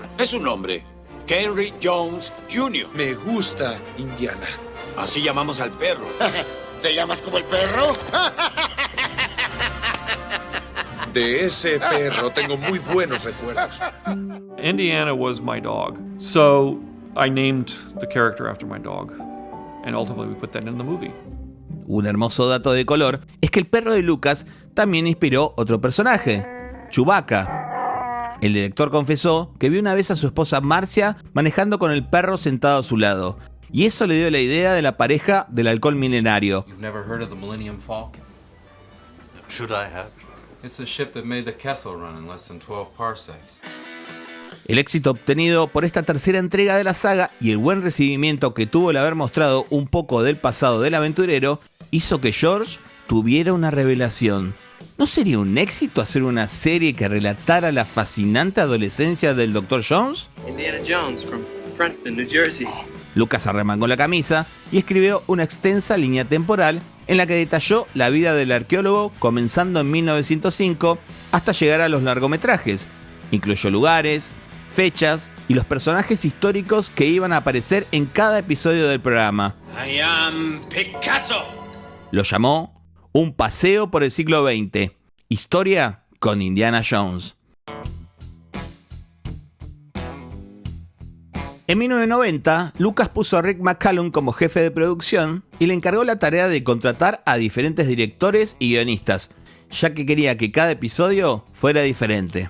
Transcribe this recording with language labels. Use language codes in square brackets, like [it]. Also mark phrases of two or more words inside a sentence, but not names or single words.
[es] Es un nombre. Henry Jones Jr. Me gusta Indiana. Así llamamos al perro. ¿Te llamas como el perro? De ese perro tengo muy buenos recuerdos. [en] Indiana was my dog, so I named the character after my dog, and ultimately we put that in the movie. [es] Un hermoso dato de color es que el perro de Lucas también inspiró otro personaje, Chewbacca. El director confesó que vio una vez a su esposa Marcia manejando con el perro sentado a su lado, y eso le dio la idea de la pareja del halcón milenario. [en] You've never heard of the Millennium Falcon? Should I have? It's a ship that made the Kessel Run in less than 12 parsecs. [es] El éxito obtenido por esta tercera entrega de la saga y el buen recibimiento que tuvo el haber mostrado un poco del pasado del aventurero hizo que George tuviera una revelación. ¿No sería un éxito hacer una serie que relatara la fascinante adolescencia del Dr. Jones? [en] Indiana Jones from Princeton, New Jersey. [es] Lucas arremangó la camisa y escribió una extensa línea temporal en la que detalló la vida del arqueólogo comenzando en 1905 hasta llegar a los largometrajes. Incluyó lugares, fechas y los personajes históricos que iban a aparecer en cada episodio del programa. [en] I am Picasso. [es] Lo llamó Un paseo por el siglo XX. Historia con Indiana Jones. En 1990, Lucas puso a Rick McCallum como jefe de producción y le encargó la tarea de contratar a diferentes directores y guionistas, ya que quería que cada episodio fuera diferente.